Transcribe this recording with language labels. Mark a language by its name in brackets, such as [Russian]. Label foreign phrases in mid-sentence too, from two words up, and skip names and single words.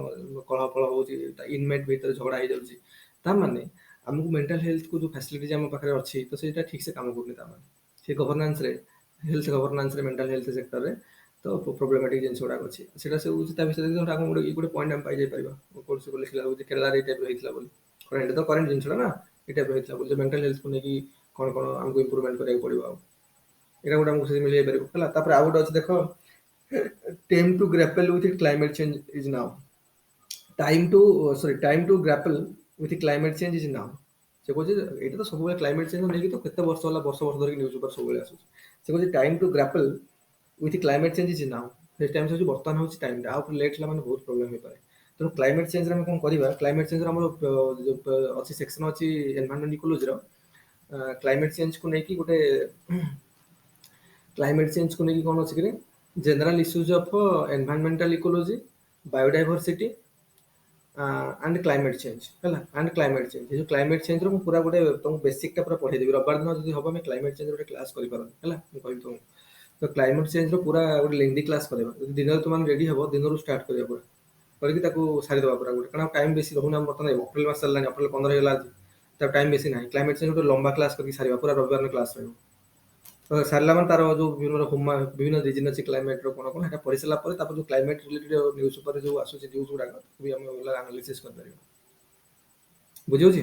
[Odia] କଳହ ଫଳ ହେଉଛି ଇନମେଟ୍ ଭିତରେ ଝଗଡ଼ା ହେଇଯାଉଛି ତାମାନେ ଆମକୁ [English] mental health [Odia] ଯୋଉ ଫ୍ୟାସିଲିଟିଜ୍ ଆମ ପାଖରେ ଅଛି ତ ସେଇଟା ଠିକ୍ ସେ କାମ କରୁନି ତାମାନେ ସେ ଗଭର୍ଣ୍ଣାନ୍ସରେ [English] health governance mental health sector [Odia] ତ ପ୍ରୋବ୍ଲେମାଟିକ୍ ଜିନିଷ ଗୁଡ଼ାକ ଅଛି ସେଇଟା ସବୁ ହେଉଛି ତା ବିଷୟରେ ଗୋଟେ ପଏଣ୍ଟ ଆମେ ପାଇଯାଇପାରିବା କୌଣସି ଲେଖିଲା ହେଉଛି କେରଳାରେ ଏଇ ଟାଇପ୍ର ହେଇଥିଲା ବୋଲି କାରଣ ଏଇଟା ତ କରେଣ୍ଟ ଜିନିଷଟା ନା ଏଇ ଟାଇପ୍ର ହେଇଥିଲା ବୋଲି [English] mental health [Odia] ନେଇକି କ'ଣ ଆମକୁ ଇମ୍ପ୍ରୁଭମେଣ୍ଟ କରିବାକୁ ପଡ଼ିବ ଆଉ ଏଇଟା ଗୋଟେ ଆମକୁ ସେଠି ମିଳିଯାଇପାରିବ ହେଲା ତାପରେ ଆଉ ଗୋଟେ ଅଛି ଦେଖ [English] time to grapple with climate change is now time to grapple with climate change is now [Odia] ସେ କହୁଛି ଏଇଟା ତ ସବୁବେଳେ [English] climate change [Odia] ନେଇକି ତ କେତେ ବର୍ଷ ହେଲା ବର୍ଷ ଧରିକି [English] news paper [Odia] ସବୁବେଳେ ଆସୁଛି ସେ କହୁଛି [English] time to grapple with climate change is now [Odia] ସେ ଟାଇମ୍ ହେଉଛି ବର୍ତ୍ତମାନ ହେଉଛି ଟାଇମ୍ଟା ଆଉ ଲେଟ୍ ହେଲା ମାନେ ବହୁତ ପ୍ରୋବ୍ଲେମ୍ ହେଇପାରେ ତେଣୁ [English] climate change [Odia] ଆମେ କ'ଣ କରିବା [English] climate change [Odia] ଆମର ଅଛି ସେକ୍ସନ୍ ଅଛି [English] environment ecology climate change [Odia] ନେଇକି ଗୋଟେ [English] climate change [Odia] ନେଇକି କ'ଣ ଅଛି କି [English] general issues of environmental ecology biodiversity and climate change [Odia] ହେଲା [English] and climate change [Odia] ଏ ଯୋଉ [English] climate change [Odia] ର ମୁଁ ପୁରା ଗୋଟେ ତମକୁ ବେସିକଟା ପୁରା ପଢ଼େଇଦେବି ରବିବାର ଦିନ ଯଦି ହବ ଆମେ [English] climate change [Odia] ଗୋଟେ କ୍ଲାସ୍ କରିପାରନ୍ତି ହେଲା ମୁଁ କହିବି ତମକୁ ତ [English] climate change [Odia] ର ପୁରା ଗୋଟେ [English] lengthy class [Odia] କରିବା ଯଦି ଦିନରେ ତୁମେ ରେଡି ହବ ଦିନରୁ ଷ୍ଟାର୍ଟ କରିବା ପୁରା କରିକି ତାକୁ ସାରିଦେବା ପୁରା ଗୋଟେ କାରଣ ଟାଇମ୍ ବେଶୀ ରହୁନି ଆମ ବର୍ତ୍ତମାନ ଏପ୍ରିଲ ମାସ ଚାଲିଲାଣି ଏପ୍ରିଲ 15 ହେଇଗଲା ଆଜି ତାର ଟାଇମ୍ ବେଶୀ ନାହିଁ [English] climate change [Odia] ଗୋଟେ ଲମ୍ବା କ୍ଲାସ୍ କରିକି ସାରିବା ପୁରା ରବିବାର ଦିନ କ୍ଲାସ୍ ରହିବ ତ ସାରିଲା ମାନେ ତାର ଯୋଉ ବିଭିନ୍ନ ରିଜିନ୍ ଅଛି କ୍ଲାଇମେଟ୍ର କ'ଣ ସେଟା ପଢ଼ି ସାରିଲା ପରେ ତାପରେ ଯୋଉ [English] climate related news [Odia] ଉପରେ ଯୋଉ ଆସୁଛି ନ୍ୟୁଜ୍ ଗୁଡ଼ାକ ବି ଆମେ ଆନାଲିସିସ୍ କରିପାରିବା ବୁଝିହେଉଛି